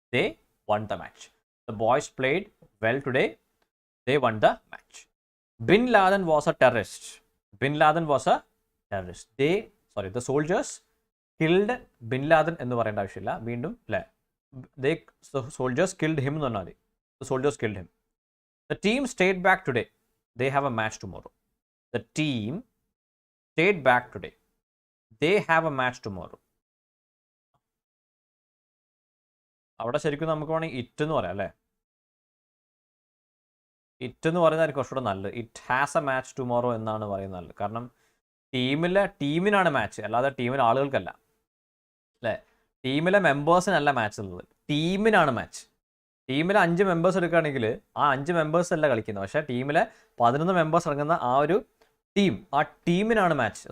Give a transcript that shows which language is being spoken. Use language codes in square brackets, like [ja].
[en] They won the match. The boys played well today. They won the match. Bin Laden was a terrorist. Bin Laden was a terrorist. The soldiers killed bin Laden [ml] എന്ന് പറയേണ്ട ആവശ്യമില്ല. വീണ്ടും അല്ലേ, [en] the soldiers killed him [ml] എന്ന് പറഞ്ഞാൽ മതി. [en] The soldiers killed him. The team stayed back today. They have a match tomorrow. The team stayed back today. They have a match tomorrow. [ml] അവിടെ ശരിക്കും നമുക്ക് വേണമെങ്കിൽ ഇറ്റ് എന്ന് പറയാം അല്ലേ. ഇറ്റ് എന്ന് പറയുന്നതായിരിക്കും കുറച്ചുകൂടെ നല്ലത്. [en] it has a match tomorrow [ml] എന്നാണ് പറയുന്നത് നല്ലത്. കാരണം ടീമിനാണ് മാച്ച്, അല്ലാതെ ടീമിലെ ആളുകൾക്കല്ല അല്ലേ. ടീമിലെ മെമ്പേഴ്സിനല്ല മാച്ച് ഉള്ളത്, ടീമിനാണ് മാച്ച്. ടീമിലെ 5 മെമ്പേഴ്സ് എടുക്കുകയാണെങ്കിൽ ആ 5 മെമ്പേഴ്സ് അല്ല കളിക്കുന്നത്, പക്ഷേ ടീമിലെ 11 മെമ്പേഴ്സ് ഇറങ്ങുന്ന ആ ഒരു ടീമിനാണ് മാച്ച്.